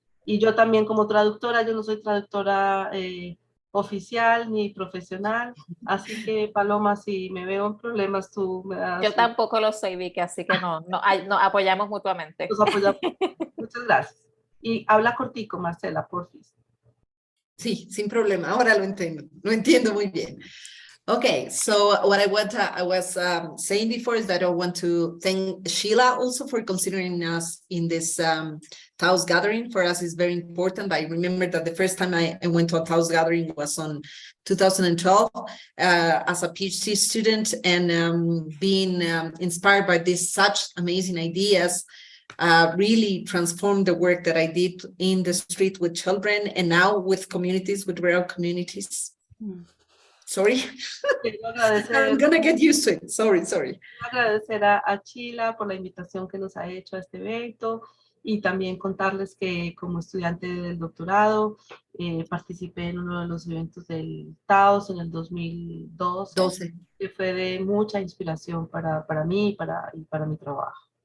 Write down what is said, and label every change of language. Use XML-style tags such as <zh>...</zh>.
<es>Y yo también como traductora, yo no soy traductora oficial ni profesional, así que Paloma, si me veo en problemas, tú me das... Yo tampoco lo soy, Vicky, así que no apoyamos mutuamente. Nos apoyamos. Muchas gracias. Y habla cortico, Marcela, porfis. Sí, sin problema. Ahora lo entiendo muy bien.</es> <en>Okay, so what I was saying before is that I want to thank Sheila also for considering us in this Taos gathering. For us, it's very important. I remember that the first time I went to a Taos gathering was on 2012 as a PhD student, and being inspired by these such amazing ideas really transformed the work that I did in the street with children and now with communities, with rural communities. Sorry, I'm gonna get used to it. Sorry.</en> <es>Agradecer a Sheila por la invitación que nos ha hecho a este evento y también contarles que como estudiante del doctorado participé en uno de los eventos del Taos en el 2012, que fue de mucha inspiración para mí y para mi trabajo.</es>